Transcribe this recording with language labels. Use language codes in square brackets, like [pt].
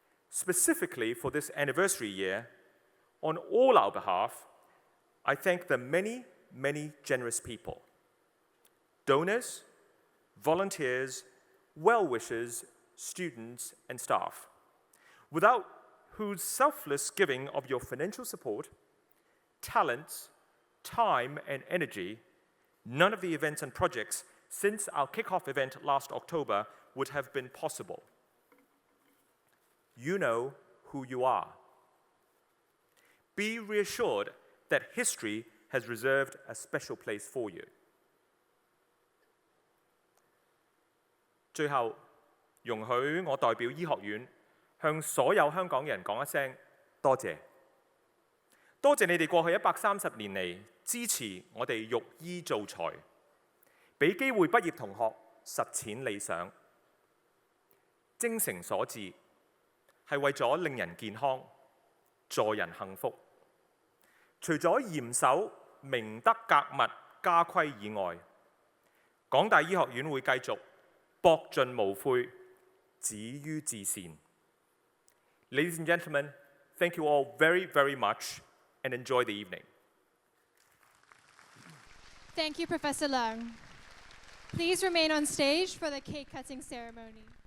[en] Specifically for this anniversary year, on all our behalf, I thank the many, many generous people, donors, volunteers, well-wishers, students, and staff, without whose selfless giving of your financial support, talents, time, and energy, none of the events and projects since our kickoff event last October would have been possible. You know who you are. Be reassured that history has reserved a special place for you. [yue] 最後，容許我代表醫學院向所有香港人講一聲多謝。多謝你哋過去130年嚟支持我哋育醫造才，俾機會畢業同學實踐理想。精誠所至係為咗令人健康、助人幸福。除咗嚴守明德格物家規以外，港大醫學院會繼續博盡無悔，止於至善。 [en] Ladies and gentlemen, thank you all very, very much and enjoy the evening. Thank you, Professor Leung. Please remain on stage for the cake cutting ceremony.